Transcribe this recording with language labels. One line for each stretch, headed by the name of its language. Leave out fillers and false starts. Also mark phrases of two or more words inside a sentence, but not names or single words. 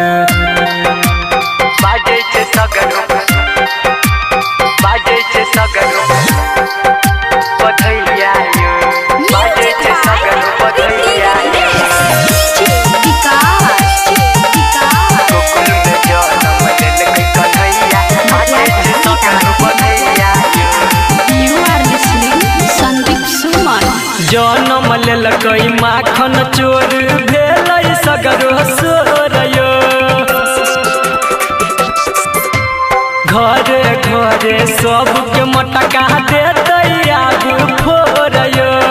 Maithili: बाजे से सकल, बाजे से सकल बधैया यो। बाजे से सकल बधैया यो। गोकुल में जन्म लेलकै कन्हैया, बाजे से सकल बधैया यो।
English: You are listening Sandeep Suman.
Maithili: जन्म लेलकै माखन चोर भेलै सगरो सोर यो। घरे घरे सबके मटका देतै आगू फोर यो।